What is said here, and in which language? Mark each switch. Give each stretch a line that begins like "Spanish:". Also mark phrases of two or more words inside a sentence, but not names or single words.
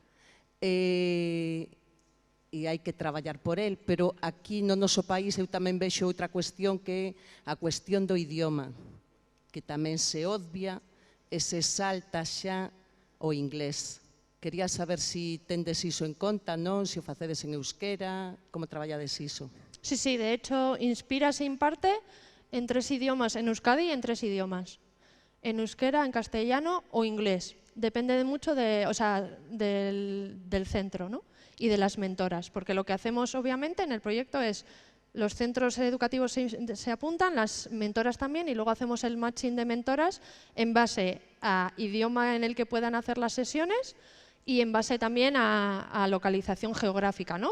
Galician: E hai que traballar por el, pero aquí no noso país eu tamén vexo outra cuestión que é a cuestión do idioma, que tamén se obvia e se salta xa o inglés. Quería saber se tendes iso en conta, non? Se o facedes en euskera, como traballades iso?
Spanish: Sí, sí, de hecho, Inspira se imparte en 3 idiomas, en Euskadi en 3 idiomas. En euskera, en castellano o inglés. Depende mucho del centro, ¿no? Y de las mentoras, porque lo que hacemos obviamente en el proyecto es los centros educativos se apuntan, las mentoras también, y luego hacemos el matching de mentoras en base a idioma en el que puedan hacer las sesiones y en base también a localización geográfica, ¿no?